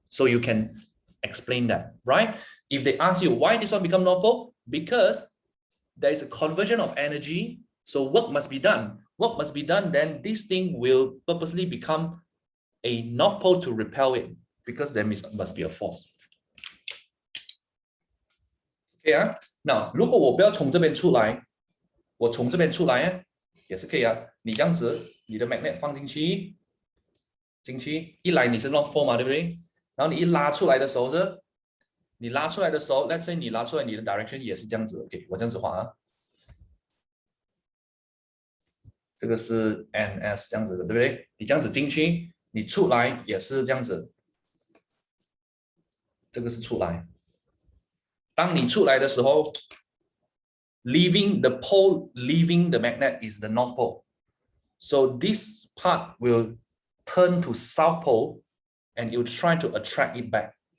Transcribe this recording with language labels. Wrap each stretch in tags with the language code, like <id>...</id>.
<en>So you can explain that, right? If they ask you why this one become North Pole, because there is a conversion of energy, so work must be done. Work must be done, then this thing will purposely become a North Pole to repel it, because there must be a force.</en> <zh>Okay 啊，那如果我不要从这边出来，我从这边出来也是可以啊。你这样子，你的 magnet 放进去进去，一来你是 North Pole 嘛，对不对？然后你一拉出来的时候是，你拉出来的时候 ，</zh> <en>Let's say</en> <zh>你拉出来你的 direction 也是这样子 ，OK， 我这样子画啊，这个是 NS 这样子的，对不对？你这样子进去，你出来也是这样子，这个是出来。当你出来的时候</zh> <en>，leaving the pole, leaving the magnet is the North Pole. So this part will turn to South Pole and you try to attract it back.</en>